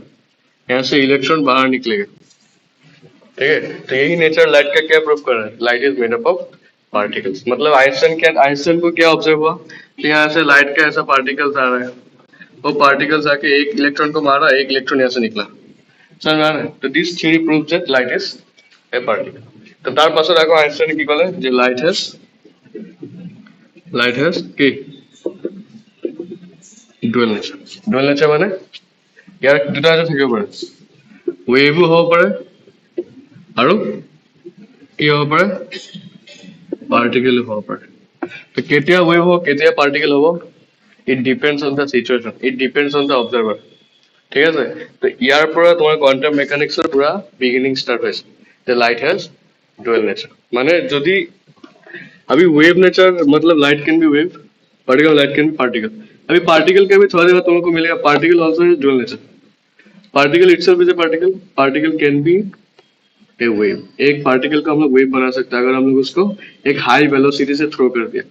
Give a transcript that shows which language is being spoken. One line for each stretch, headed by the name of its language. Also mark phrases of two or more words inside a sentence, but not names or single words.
Hindi: यहाँ से इलेक्ट्रॉन बाहर निकलेगा। ठीक है, तो यही
English: nature light
Hindi: का क्या प्रूव कर रहा है?
English: light is made up of particles.
Hindi: मतलब आइंस्टाइन को क्या ऑब्जर्व हुआ? तो यहाँ से लाइट का ऐसा पार्टिकल्स आ रहा है, वो पार्टिकल्स आके एक इलेक्ट्रॉन को मारा, एक इलेक्ट्रॉन यहाँ से निकला। समझ में आ रहा है?
English: so this theory proves that light is a particle.
Assamese: तो তার পাছত আকৌ আইনস্টাইনে কি কলে যে
English: light has
Assamese: কি
English: dual nature
Assamese: মানে ইয়াৰ দুটা নেচাৰ থাকিব পাৰে, ৱেভো হ'ব পাৰে আৰু কি হ'ব পাৰে, পাৰ্টিকেলো হ'ব পাৰে। তো কেতিয়া ৱেভ হ'ব, কেতিয়া পাৰ্টিকেল হ'ব,
English: it depends on the situation, it depends on the observer.
Assamese: ঠিক আছে, তো ইয়াৰ পৰা তোমাৰ
English: quantum mechanics
Assamese: পুৰা
English: beginning start
Assamese: হৈছে যে
English: light has dual nature.
Assamese: মানে যদি
English: अभी wave nature मतलब light can be wave, particle light can be particle।
Hindi: अभी पार्टिकल का भी थोड़ा देर बाद तुम लोग को मिलेगा,
English: particle also is dual nature. particle itself is a particle, particle can be a wave.
Hindi: एक पार्टिकल को हम लोग वेव बना सकते हैं अगर हम लोग उसको एक
English: high velocity
Hindi: से थ्रो कर दिया।